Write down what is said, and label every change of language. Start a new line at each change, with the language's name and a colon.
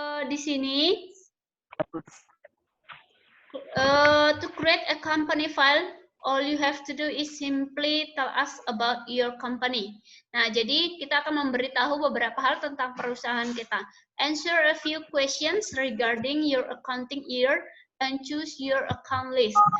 Indonesian: Di sini
English: to create a company file, all you have to do is simply tell us about your company.
Indonesian: Nah, jadi kita akan memberitahu beberapa hal tentang perusahaan kita.
English: Answer a few questions regarding your accounting year and choose your account list.